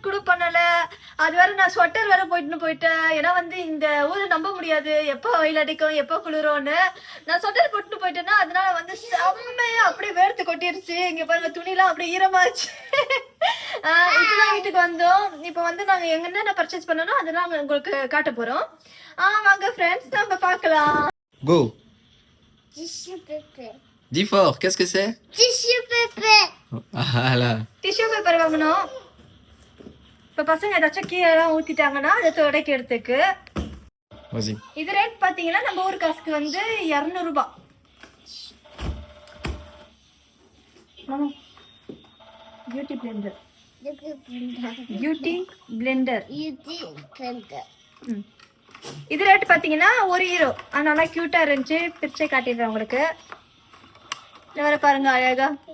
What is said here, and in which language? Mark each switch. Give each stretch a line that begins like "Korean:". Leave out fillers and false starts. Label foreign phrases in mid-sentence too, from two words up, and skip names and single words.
Tamil: கூட பண்ணல அது வேற நான் ஸ்வெட்டர் வேற போயிட்டேன் ஏன்னா வந்து இந்த ஊரை நம்ப முடியாது எப்போ வெயில் அடிக்கும் எப்போ குளிரும்னு நான் ஸ்வெட்டர் போட்டுன்னு போயிட்டேன்னா அதனால வந்து செம்மையா அப்படியே வேர்த்து கொட்டிருச்சு இங்க பாருங்க துணிலாம் அப்படியே ஈரமாச்சு இப்பதான் வீட்டுக்கு வந்தோம் இப்போ வந்து நாங்க என்னென்ன பர்ச்சேஸ் பண்ணணும் அதெல்லாம் உங்களுக்கு காட்ட போறோம் வாங்க ஃப்ரெண்ட்ஸ் நம்ம பார்க்கலாம்
English: Go. Tissue paper.
French: Dis fort, qu'est-ce que c'est?
English: Tissue paper.
French: Ah là.
English: tissue paper
Tamil: வாங்கணும் இப்போ பசங்க ஏதாச்சும் கீழெல்லாம் ஊற்றிட்டாங்கன்னா அதை துடைக்கிறதுக்கு
French: Vas-y.
Tamil: இது ரேட் பார்த்தீங்கன்னா நம்ம ஊர் காசுக்கு வந்து 200 ரூபாய்
English: beauty blender
Tamil: இது ரேட் பார்த்தீங்கன்னா €1 நல்லா க்யூட்டாக இருந்துச்சு பிரிச்சே காட்டிடுறேன் உங்களுக்கு வேற பாருங்க அழகா